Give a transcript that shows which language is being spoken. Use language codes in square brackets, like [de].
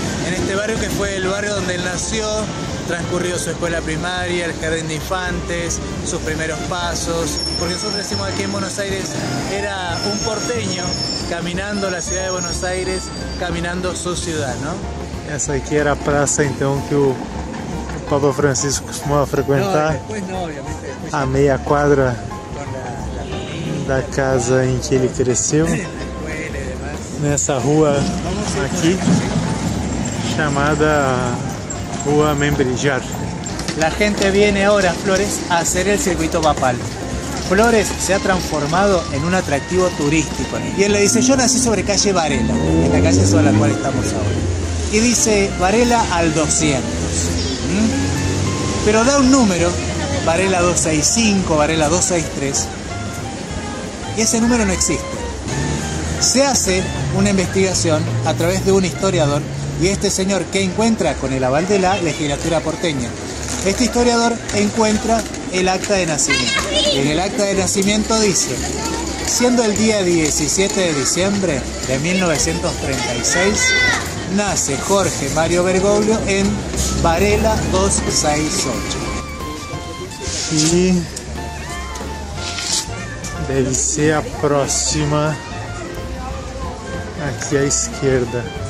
[es] En este barrio que fue el barrio donde él nació, transcurrió su escuela primaria, el jardín de infantes, sus primeros pasos. Porque nosotros decimos aquí en Buenos Aires, era un porteño caminando la ciudad de Buenos Aires, caminando su ciudad, ¿no? [pt] Essa aqui era a praça, então, que o Papa Francisco costumava frequentar. A meia quadra da casa em que ele cresceu. Nessa rua aqui, chamada Rua Membrillar. [es] La gente viene ahora a Flores a hacer el circuito papal. Flores se ha transformado en un atractivo turístico. Y él le dice, yo nací sobre calle Varela, la calle sobre la cual estamos ahora. Y dice Varela al 200. Pero da un número, Varela 265, Varela 263, y ese número no existe. Se hace una investigación a través de un historiador, y este señor que encuentra con el aval de la legislatura porteña, este historiador encuentra el acta de nacimiento. Y en el acta de nacimiento dice, siendo el día 17 de diciembre de 1936, nace Jorge Mario Bergoglio en Varela 268. [pt] E deve ser a próxima aqui à esquerda.